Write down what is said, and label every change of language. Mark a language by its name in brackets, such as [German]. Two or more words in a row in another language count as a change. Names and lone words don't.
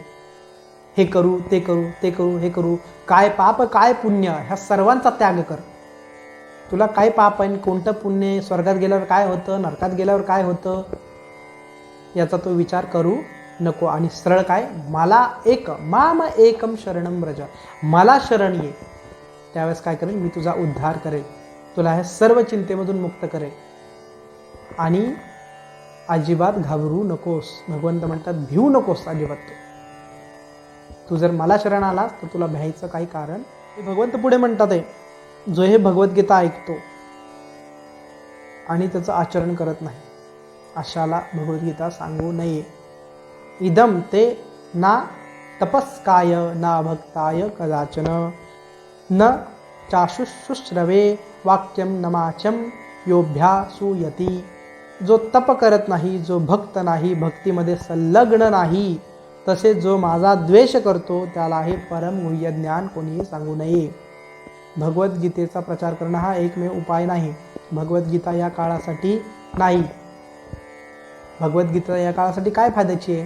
[Marathi] हे करू, ते करू, ते करू, हे करू, काय पाप काय पुण्य, ह्या सर्वांचा त्याग कर. तुला काय पाप आहे, कोणतं पुण्य, स्वर्गात गेल्यावर काय होतं, नरकात गेल्यावर काय होतं, याचा तो विचार करू नको. आणि सरळ काय? मला एक [Sanskrit] माम एकम शरणम व्रज. [Marathi] मला शरण ये. त्यावेळेस काय करेल? मी तुझा उद्धार करेल, तुला ह्या सर्व चिंतेमधून मुक्त करेल. आणि अजिबात घाबरू नकोस. भगवंत म्हणतात भिवू नकोस अजिबात. तू जर मला शरण आलास तर तुला भ्यायचं काही कारण. भगवंत पुढे म्हणतात आहे जो हे भगवद्गीता ऐकतो आणि त्याचं आचरण करत नाही, अशाला भगवद्गीता सांगू नये. [Sanskrit] इदम ते ना तपस्काय ना भक्ताय कदाचन न चाशुश्रुश्रवे वाक्यम नमाचम योभ्यासूयती. [Marathi] जो तप करत नाही, जो भक्त नाही, भक्तीमध्ये संलग्न नाही, तसेच जो माझा द्वेष करतो त्याला हे परम गुह्य ज्ञान कोणीही सांगू नये. भगवद्गीतेचा प्रचार करणं हा एकमेव उपाय नाही. भगवद्गीता या काळासाठी नाही. भगवद्गीता या काळासाठी काय फायद्याची आहे?